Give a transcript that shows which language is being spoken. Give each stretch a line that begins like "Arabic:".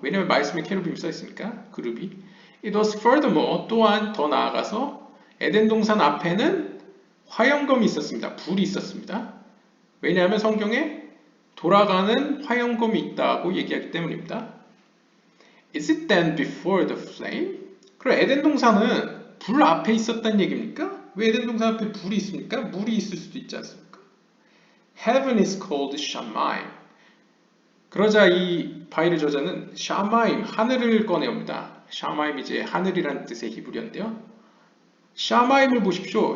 Korean: 왜냐하면 말씀에 케루빔이 써 있으니까 그룹이.
English: It was furthermore,
Korean: 또한 더 나아가서 에덴 동산 앞에는 화염검이 있었습니다. 불이 있었습니다. 왜냐하면 성경에 돌아가는 화염검이 있다고 얘기하기 때문입니다.
English: Is it then before the flame?
Korean: 그럼 에덴 동산은 불 앞에 있었다는 얘기입니까? 왜 에덴 동산 앞에 불이 있습니까? 물이 있을 수도 있지 않습니까?
English: Heaven is called Shamayim.
Korean: 그러자 이 바일의 저자는 샤마임, 하늘을 꺼내옵니다. 샤마임 이제 하늘이란 뜻의 히브리어인데요. 샤마임을 보십시오.